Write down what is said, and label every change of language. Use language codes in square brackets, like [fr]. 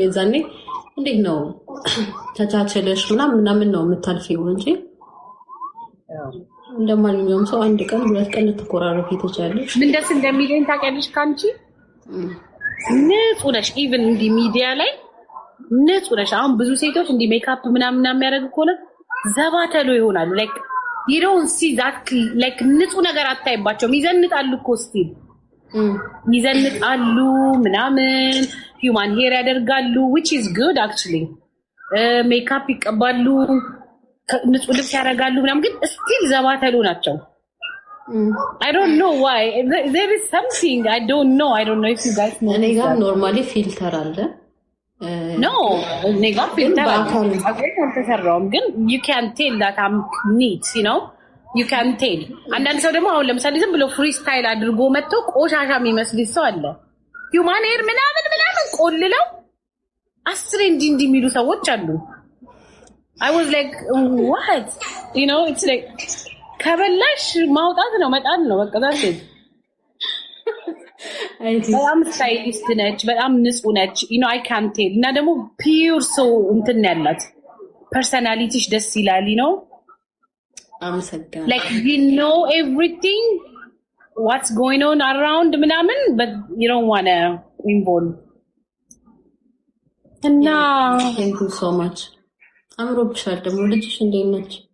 [am] የዛኔ እንዴት ነው ተቻችለሽ ምናምን ነው የምታልፊው እንጂ እንደማንኛውም ሰው አንድ ቀን ሁለት ቀን ልትኮራረፊ ትችያለሽ። ምን ደስ እንደሚለኝ ታውቂያለሽ? ካንቺ ንጹህ ነሽ። ኢቭን እንዲህ ሚዲያ ላይ ንጹህ ነሽ። አሁን ብዙ ሴቶች እንዲህ ሜካፕ ምናምን የሚያደርጉ ከሆነ ዘባተሎ ይሆናሉ። ላይክ [en] you don't see that like [am] ንጹህ ነገር አታይባቸውም። ይዘንጣሉ እኮ ስቲል ይዘንጣሉ ምናምን [en] human hair ያደርጋሉ which is good actually [am] ሜካፕ ይቀባሉ ንጹህ ልብስ ያደርጋሉ ምናምን ግን ስቲል ዘባተሉ ናቸው። [en] I don't know why there is something I don't know if you guys know. [am] እኔ ጋር ኖርማሊ ፊልተር አለ no እኔ ጋር ፊልተር አልተሰራውም ግን [en] you can tell that I'm neat you know you can tell [am] አንዳንድ ሰው ደግሞ አሁን ለምሳሌ ዝም ብሎ ፍሪ ስታይል አድርጎ መጥቶ ቆሻሻ የሚመስል ሰው አለ human hair ምናምን ቆልለው አስሬ እንዲህ የሚሉ ሰዎች አሉ። [en] I was like what you know it's like [am] ከበላሽ ማውጣት ነው መጣል ነው በቃ ዛት በጣም ስታይሊስት ነች በጣም ንጹህ ነች [en] you know I can't tell [am] እና ደግሞ ፒውር ሰው እንትን ያላት ፐርሰናሊቲሽ ደስ ይላል you know አመሰግናለሁ [en] like you know everything what's going on around ምናምን but you don't want to involve እና thank you so much [am] አምሮብሻል ደግሞ ልጅሽ እንዴት ነች?